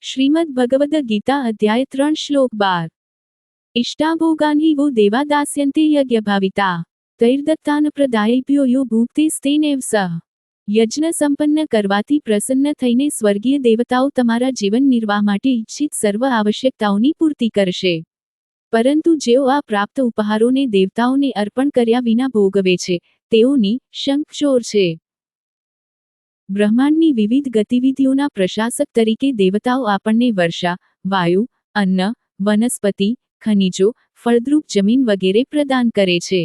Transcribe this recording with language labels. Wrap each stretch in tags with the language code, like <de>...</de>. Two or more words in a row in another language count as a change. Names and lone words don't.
<sa>श्रीमद् भगवद गीता अध्याय 3 श्लोक 12। इष्टाभोगानि वो देवा दास्यन्ते यज्ञभाविता तैर्दत्तान प्रदायेभ्यो यो भुक्तेस्तेनेव सह।</sa> <gu>યજ્ઞ સંપન્ન કરવાથી પ્રસન્ન થઈને સ્વર્ગીય દેવતાઓ તમારા જીવન નિર્વાહ માટે ઇચ્છિત સર્વ આવશ્યકતાઓની પૂર્તિ કરશે. પરંતુ જેઓ આ પ્રાપ્ત ઉપહારોને દેવતાઓને અર્પણ કર્યા વિના ભોગવે છે, તેઓની શંખ ચોર છે. બ્રહ્માંડની વિવિધ ગતિવિધિઓના પ્રશાસક તરીકે દેવતાઓ આપણને વર્ષા, વાયુ, અન્ન, વનસ્પતિ, ખનિજો, ફળદ્રુપ જમીન વગેરે પ્રદાન કરે છે.</gu>